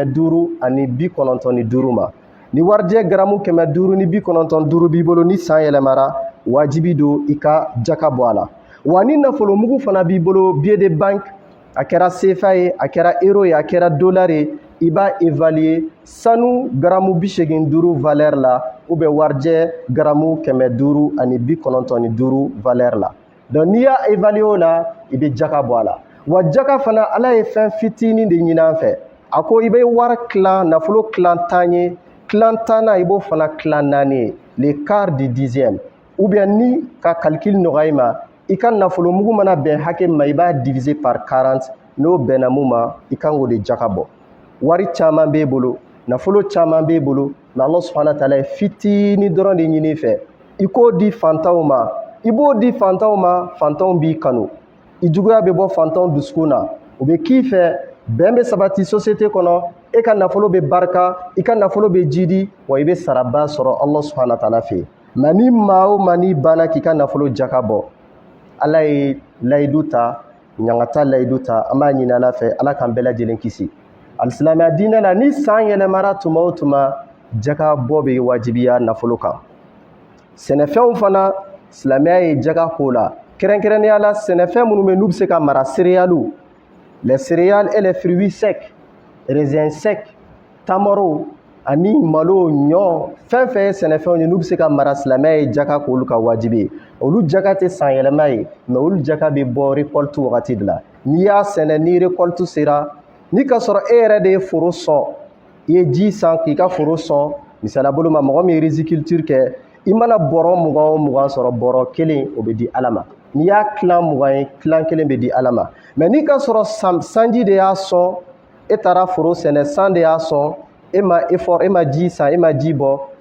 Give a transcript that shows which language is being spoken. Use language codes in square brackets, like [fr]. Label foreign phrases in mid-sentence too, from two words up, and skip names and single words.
[bm] 595 ma ni warijɛ garamu 595 b'i bolo ni san yɛlɛmara wajibi don i ka jaka bɔ a la wa ni nafolomugu fana b'i bolo BD bank a kɛra CFA ye a kɛra euro ye a kɛra dollar ye i b'a évaluer sanu garamu 85 valeur la [fr] ou bien [bm] warijɛ garamu 595 valeur la donc n'i y'a évaluer o la i bɛ jaka bɔ a la wa jaka fana Ala ye fɛn fitinin de ɲini an fɛ a ko i bɛ wari tilan nafolo tilan 10 ye tilan 10nan i b'o fana tilan 4 ye [fr] le quart du 10e ou bien [bm] ni ka calcul nɔgɔya i ma i ka nafolomugu mana bɛn hakɛ ma i b'a [fr] diviser par 40 [bm] n'o bɛnna mun ma i kan k'o de jaka bɔ wari caman b'e bolo nafolo caman b'e bolo mais [ar] Allah subhanahu wa ta'ala [bm] ye fitini dɔrɔn de ɲini fɛ i k'o di fantanw ma i b'o di fantanw ma fantanw b'i kanu i juguya bɛ bɔ fantanw dusukun na u bɛ k'i fɛ bɛn bɛ sabati société kɔnɔ e ka nafolo bɛ barika i ka nafolo bɛ jidi wa i bɛ saraba sɔrɔ [ar] Allah subhanahu wa ta'ala [bm] fɛ mais ni maa o maa n'i banna k'i ka nafolo jaka bɔ Ala ye layidu ta ɲangata layidu ta an b'a ɲini Ala fɛ Ala k'an bɛɛ lajɛlen kisi alisilamɛya diinɛ la ni san yɛlɛmara tuma o tuma jaka bɔ bɛ wajibiya nafolo kan sɛnɛfɛnw fana silamɛya ye jaka k'o la kɛrɛnkɛrɛnnenya la sɛnɛfɛn minnu bɛ n'u bɛ se ka mara [fr] céréales les céréales et les fruits secs raisins secs [bm] tamaro ani malo ɲɔ fɛn fɛn ye sɛnɛfɛnw ye n'u bɛ se ka mara silamɛya ye jaka k'olu ka wajibi ye olu jaka tɛ san yɛlɛma ye mais olu jaka bɛ bɔ récolte wagati de la n'i y'a sɛnɛ ni récolte sera ni ka sɔrɔ e yɛrɛ de ye foro sɔn i ye ji san k'i ka foro sɔn misaliya bolo ma mɔgɔ min ye riziculture kɛ i mana bɔrɔ 20 o 20 sɔrɔ bɔrɔ 1 o bɛ di Ala ma n'i y'a tilan 20 ye tilan 1 bɛ di Ala ma mais n'i ka sɔrɔ sanji de y'a sɔn e taara foro sɛnɛ san de y'a sɔn e ma effort e ma ji san e ma ji bɔ